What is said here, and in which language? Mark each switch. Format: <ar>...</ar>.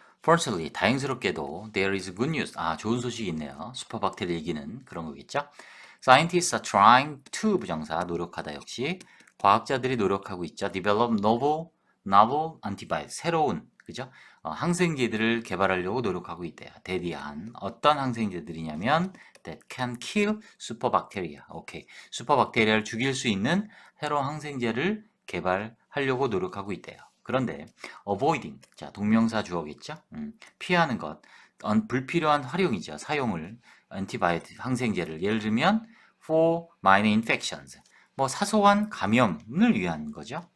<en>Fortunately,</en> <ko>다행스럽게도</ko> <en>there is good news.</en> <ko>아, 좋은 소식이 있네요. 슈퍼박테리아 얘기는 그런 거겠죠?</ko> <en>Scientists are trying to</en> <ko>부정사 노력하다 역시 과학자들이 노력하고 있죠.</ko> <en>Develop novel antibodies.</en> <ko>새로운 그죠? 항생제들을 개발하려고 노력하고 있대요. 대디한 어떤 항생제들이냐면</ko> <en>that can kill superbacteria.</en> <ko>오케이. 슈퍼박테리아를 죽일 수 있는 새로운 항생제를 개발하려고 노력하고 있대요. 그런데 avoiding 자 동명사 주어겠죠? 피하는 것 불필요한 활용이죠. 사용을 안티바이오틱 항생제를 예를 들면</ko> <en>for minor infections</en> <ko>뭐 사소한 감염을 위한 거죠.</ko>